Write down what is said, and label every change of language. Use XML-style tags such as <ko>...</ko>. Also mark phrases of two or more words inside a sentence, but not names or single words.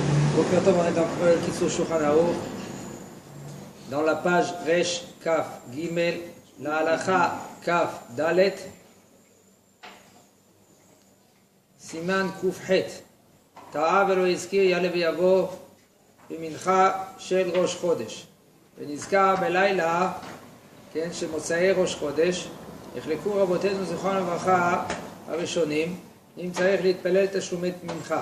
<he>בוקר טוב,</he> <fr>on est dans le Kitzur Shulchan Aruch, dans la page</fr> <he>ריש כף גימל,</he> <fr>la</fr> <he>הלכה כף דלת, סימן קוף חית, טעה ולא יזכיר יעלה ויבוא במנחה של ראש חודש. ונזכר בלילה, כן, שמוצאי ראש חודש, החלקו רבותינו זיכרונם לברכה הראשונים, אם צריך להתפלל תשלומי מנחה.</he>